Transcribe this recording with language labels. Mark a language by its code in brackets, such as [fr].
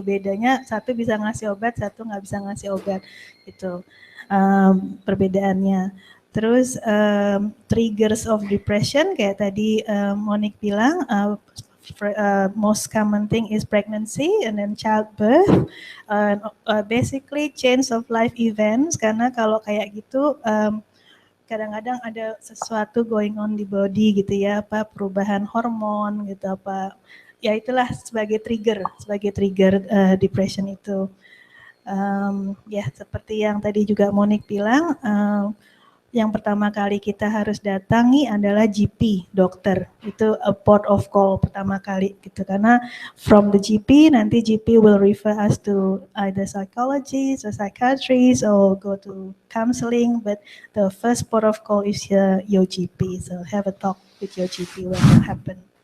[id] Bedanya satu bisa ngasih obat, satu nggak bisa ngasih obat, gitu. Perbedaannya. Terus [en] triggers of depression [id] kayak tadi Monique bilang, [en] most common thing is pregnancy and then childbirth, basically change of life events. [id] Karena kalau kayak gitu kadang-kadang ada sesuatu [en] going on [id] di body gitu ya, apa perubahan hormon gitu, apa ya itulah sebagai trigger depression itu. Ya seperti yang tadi juga Monique bilang, yang pertama kali kita harus datangi adalah GP, dokter. Itu [en] a port of call [id] pertama kali gitu. Karena [en] from the GP, [id] nanti [en] GP will refer us to either psychologist or psychiatrist or go to counseling. But the first port of call is your GP. So have a talk with your GP when that happen.